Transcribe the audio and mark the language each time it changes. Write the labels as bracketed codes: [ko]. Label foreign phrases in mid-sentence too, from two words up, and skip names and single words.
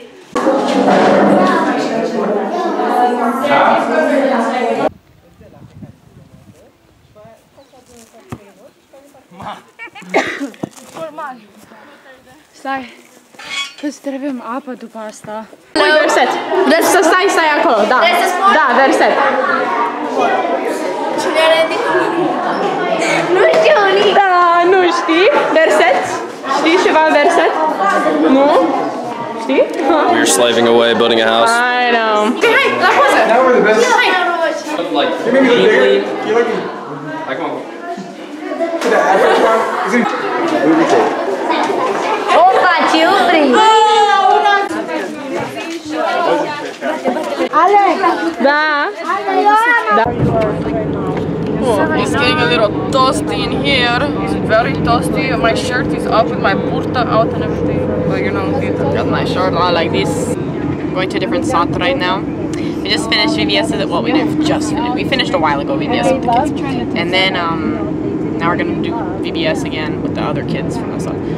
[ro] Stai, că trebuie apă după asta. Verset. Să stai acolo, da. Da, verset. Nu știu nici. Da, nu știi? Verset? Știi ceva verset? Nu? Știi? [en] We're slaving away building a house. I know. [ro] Okay, hai, la poză! [en] Like, like, come on. [ro] Opa, ce iubri! Alex! Da. Da. [en] Oh, it's getting a little toasty in here. It's very toasty. My shirt is up with my burta out and everything. But you know, I've got my shirt on like this. I'm going to a different sat right now. We just finished VBS. Well, we didn't just finish. We finished a while ago VBS with the kids, and then now we're gonna do VBS again with the other kids from the sub.